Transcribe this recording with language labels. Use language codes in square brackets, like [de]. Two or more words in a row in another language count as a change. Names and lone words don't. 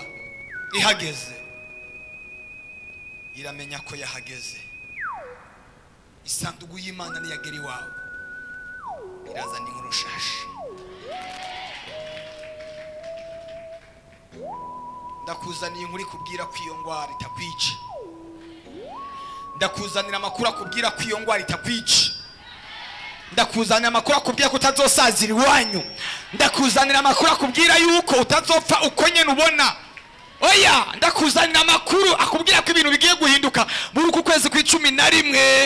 [rn] Ihageze iramenya ko yahageze. Isanduku y'Imana niyagera iwawe, iraza ni nk'urushashi. Ndakuzaniye inkuru ikubwira ko iyo ngwara itakwica. Ndakuzanira amakuru akubwira ko iyo ngwara itakwica. Ndakuzanira amakuru akubwira ko utazosazira iwanyu. Ndakuzanira amakuru akubwira yuko utazopfa uko nyene ubona. Oya, ndakuzanira amakuru akubwira ko ibintu bigiye guhinduka muri uku kwezi kwa11.